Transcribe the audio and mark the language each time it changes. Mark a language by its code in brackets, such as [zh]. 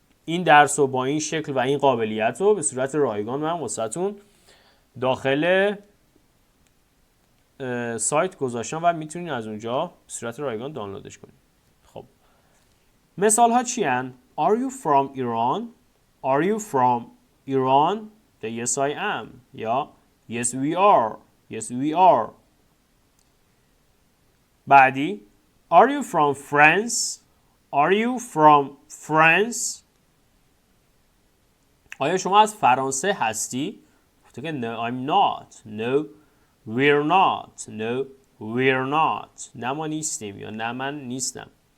[fa] این درس رو با این شکل و این قابلیت رو به صورت رایگان من واسهتون داخل سایت گذاشتم و میتونید از اونجا به صورت رایگان دانلودش کنید. خب مثال ها چی هن؟ [en] Are you from Iran? Are you from Iran? Yes I am. یا Yes we are. Yes we are. بعدی Are you from France? Are you from France? [fa] آیا شما از فرانسه هستی؟ گفته که [en] No I'm not. No we're not. No we're not. [fa] نه ما نیستیم یا نه من نیستم.